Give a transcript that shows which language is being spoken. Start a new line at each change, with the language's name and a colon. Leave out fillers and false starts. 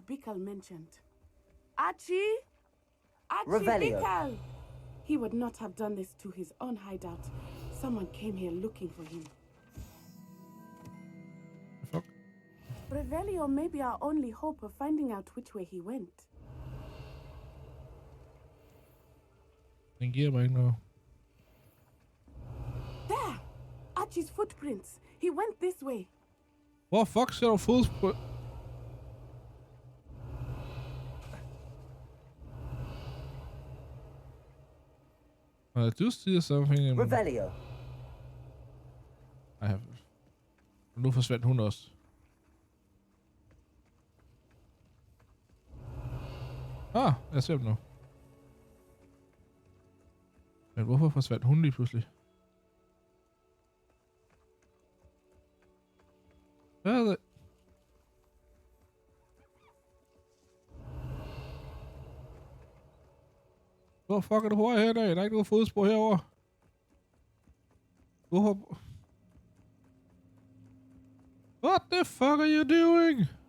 English: Bickle mentioned. Archie? Archie Bickle! He would not have done this to his own hideout. Someone came here looking for him. Fuck. Revelio may be our only hope of finding out which way he went.
Danish: Den giver mig ikke noget.
English: There! Archie's footprints. He went this way.
Danish: Hvor fuck ser du fodspor? Du siger
English: something. Revelio. I have...
Danish: Nu forsvandt hun også. Ah, jeg ser dem nu. Men hvorfor forsvandt hun lige pludselig? Hvad er det? Hvor fuck er du hurtigt herinde? Der er ikke noget fodspor herovre. Hvorfor?
English: What the fuck are you doing?